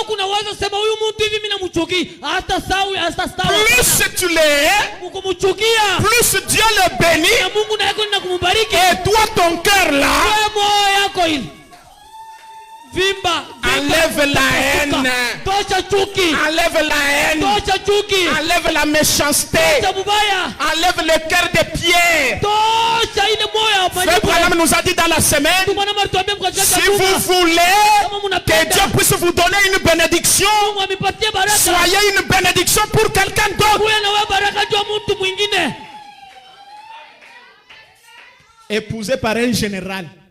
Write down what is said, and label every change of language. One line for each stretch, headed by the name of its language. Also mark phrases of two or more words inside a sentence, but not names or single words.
French: Plus tu l'es, plus Dieu le bénit. Et toi ton cœur là, Enlève la haine.
Swahili: Tosha chuki.
French: Enlève la haine.
Swahili: Tosha chuki.
French: Enlève la méchanceté.
Swahili: Tosha mubaya.
French: Enlève le cœur de pierre.
Swahili: Tosha ile moyo wa
French: Frère Branham nous a dit dans la semaine, si vous voulez que Dieu puisse vous donner une bénédiction, soyez une bénédiction pour quelqu'un d'autre. Épousé par un général.